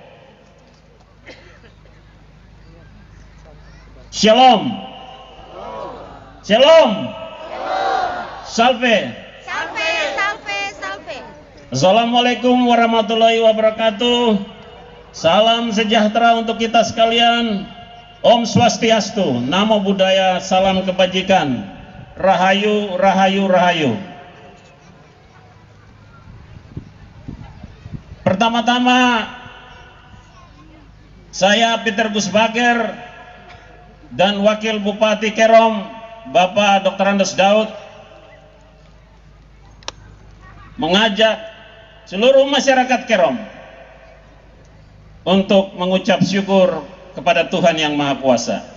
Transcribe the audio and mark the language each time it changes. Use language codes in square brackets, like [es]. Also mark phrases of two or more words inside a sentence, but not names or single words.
[he] Shalom. Shalom. Salve. [la] Salve, salve, salve. [ar] السلام عليكم ورحمة الله وبركاته. [id] Salam sejahtera untuk kita sekalian. [ban] Om Swastiastu, [pi] Namo Buddhaya, [id] salam kebajikan. [jv] Rahayu, rahayu, rahayu. [id] Pertama-tama, saya Peter Gusbager dan Wakil Bupati Kerom Bapak Dr. Andes Daud mengajak seluruh masyarakat Kerom untuk mengucap syukur kepada Tuhan Yang Maha Kuasa.